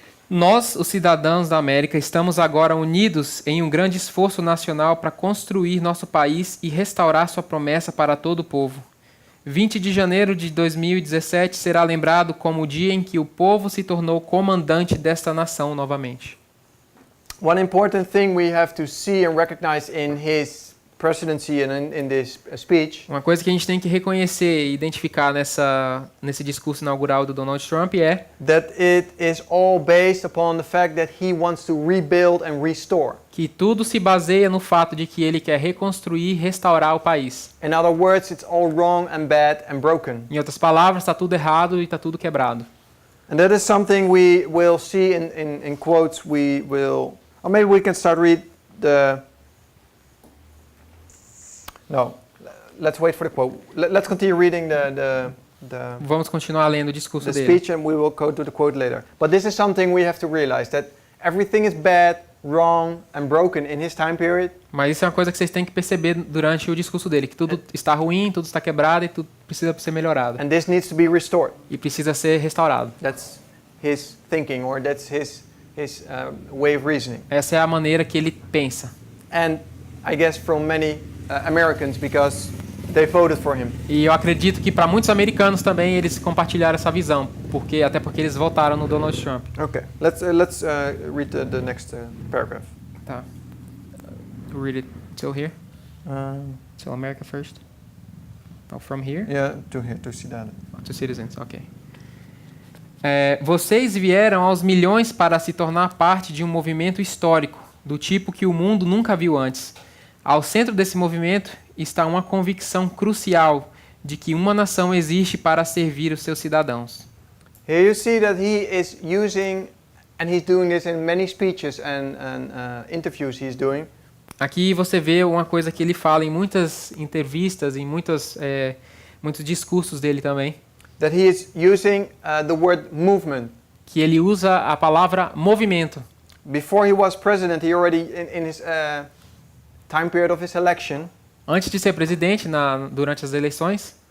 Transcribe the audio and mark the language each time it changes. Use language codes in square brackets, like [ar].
[pt] Nós, os cidadãos da América, estamos agora unidos em um grande esforço nacional para construir nosso país e restaurar sua promessa para todo o povo. 20 de janeiro de 2017 será lembrado como o dia em que o povo se tornou comandante desta nação novamente. [en] One important thing we have to see and recognize in his presidency and in this speech [pt] Uma coisa que a gente tem que reconhecer e identificar nesse discurso inaugural do Donald Trump é [en] that it is all based upon the fact that he wants to rebuild and restore. [pt] que tudo se baseia no fato de que ele quer reconstruir e restaurar o país. [en] In other words, it's all wrong and bad and broken. [pt] Em outras palavras, está tudo errado e está tudo quebrado. [en] And that is something we will see in quotes. We will, or maybe we can start read the. No, let's wait for the quote. Let's continue reading the [pt] Vamos continuar lendo o discurso dele. [en] speech, and we will go to the quote later. But this is something we have to realize, that everything is bad, wrong, and broken in his time period. [pt] Mas isso é uma coisa que vocês têm que perceber durante o discurso dele, que tudo está ruim, tudo está quebrado e tudo precisa ser melhorado. [en] And this needs to be restored. [pt] E precisa ser restaurado. [en] That's his thinking, or that's his way of reasoning. [pt] Essa é a maneira que ele pensa. [en] And I guess from many Americans, because they voted for him. [pt] E eu acredito que para muitos americanos também eles compartilharam essa visão, até porque eles votaram no Donald Trump. [en] Okay, let's read the next paragraph. Tá. Read it till here. Till America first. Oh, from here? Yeah, to here, to Cidade. To citizens, ok. [pt] Vocês vieram aos milhões para se tornar parte de um movimento histórico, do tipo que o mundo nunca viu antes. Ao centro desse movimento está uma convicção crucial de que uma nação existe para servir os seus cidadãos. [en] Here you see that he is using, and he's doing this in many speeches and interviews he's doing. [pt] Aqui você vê uma coisa que ele fala em muitas entrevistas, em muitos discursos dele também, [en] That he is using the word movement. [pt] que ele usa a palavra movimento. [en] Before he was president, he already, in his time period of his election, [pt] Antes de ser presidente, durante as eleições,